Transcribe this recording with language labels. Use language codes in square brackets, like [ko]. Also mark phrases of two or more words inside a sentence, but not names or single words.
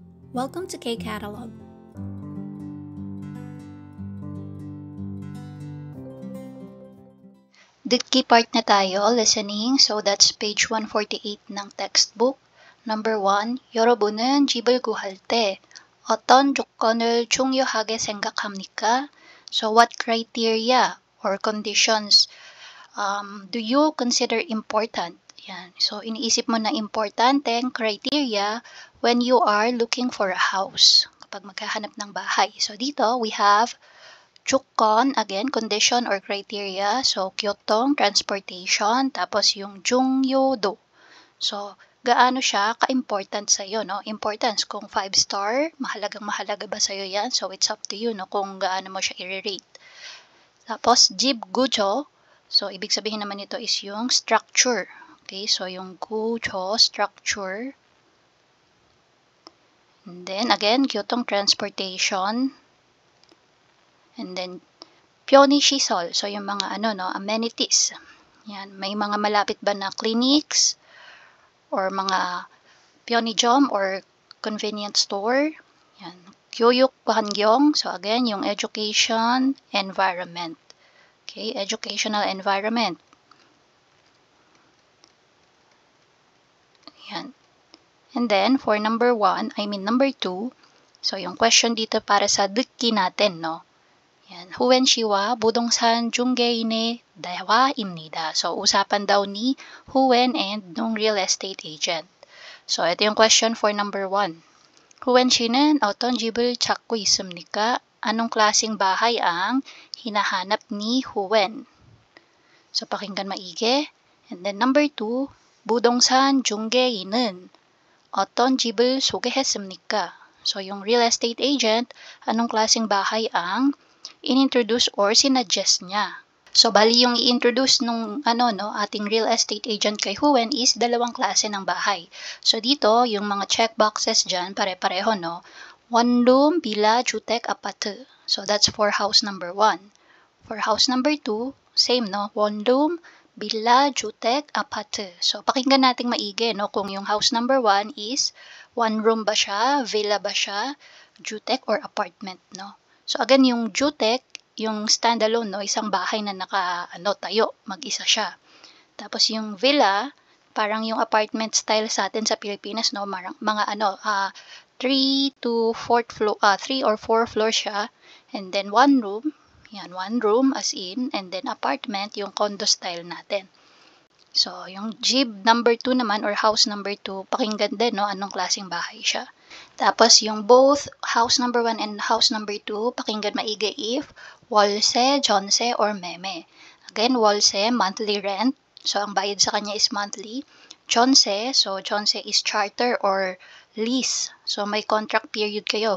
[en] Welcome to K-Catalog. [tl] Dikki part na tayo, [en] listening. So that's page 148 ng textbook. Number 1, [ko] 여러분은 집을 구할 때 어떤 조건을 중요하게 생각합니까? [en] So what criteria or conditions do you consider important? [tl] Yan. So iniisip mo na importanteng criteria [en] when you are looking for a house. [tl] Kapag maghahanap ng bahay. [en] So dito we have 조건, again, condition or criteria. So, [ko] 교통, transportation. [tl] Tapos yung 중요도. So, gaano siya ka-important sa'yo, no? Importance, kung 5-star, mahalagang-mahalaga ba sa'yo yan? [en] So, it's up to you, no? [tl] Kung gaano mo siya i-rate. Tapos, [ko] 집 구조. [tl] So, ibig sabihin naman ito is yung structure. Okay, so yung 구조, [en] structure. And then, again, 교통, transportation. And then, [ko] 편의시설. [tl] So, yung mga amenities. Yan. May mga malapit ba na clinics or mga 편의점 or [en] convenience store. [tl] Yan. [ko] 교육 환경. [en] So, again, yung education environment. Okay, educational environment. [tl] Yan. [en] And then, for number 2, [tl] so yung question dito para sa 듣기 natin, no? Yan. [ko] 후웬씨와 부동산 중개인의 대화입니다. [tl] So, usapan daw ni Huwen and nung [en] real estate agent. [tl] So, ito yung question for number 1. [ko] 후웬씨는 어떤 집을 찾고 있습니까? [tl] Anong klaseng bahay ang hinahanap ni Huwen? So, pakinggan maigi. [en] And then number 2, [ko] 부동산 중개인은 어떤 집을 소개했습니까? [tl] So, yung [en] real estate agent, [tl] anong klaseng bahay ang in-introduce or sinuggest niya. So, bali yung i-introduce nung ating [en] real estate agent [tl] kay Huwen is dalawang klase ng bahay. So, dito, yung mga [en] check boxes [tl] dyan, pare-pareho, no? [en] One room, villa, [ko] 주택, 아파트. [en] So, that's for house number 1. For house number 2, same, no? One room, villa, [ko] 주택, 아파트. [tl] So, pakinggan nating maigi, no? Kung yung [en] house number 1 [tl] is [en] one room [tl] ba siya, villa ba siya, 주택 or apartment, no? So, again, yung 주택, yung standalone, no, isang bahay na tayo, mag-isa siya. Tapos yung villa, parang yung apartment style sa atin sa Pilipinas, no, mga [en] 3 to 4th floor, [tl] 3 or 4 floor siya, and then [en] one room as in, and then apartment, [tl] yung [en] condo style [tl] natin. So, yung jeep number 2 naman or [en] house number 2, [tl] pakinggan din, no, anong klaseng bahay siya. [en] Tapos, yung both house number 1 and house number 2, [tl] pakinggan maigi if [ko] 월세, 전세, [en] or meme. Again, 월세, monthly rent. So, [tl] ang bayad sa kanya is monthly. [en] 전세, so 전세 is charter or lease. [tl] So, may contract period kayo.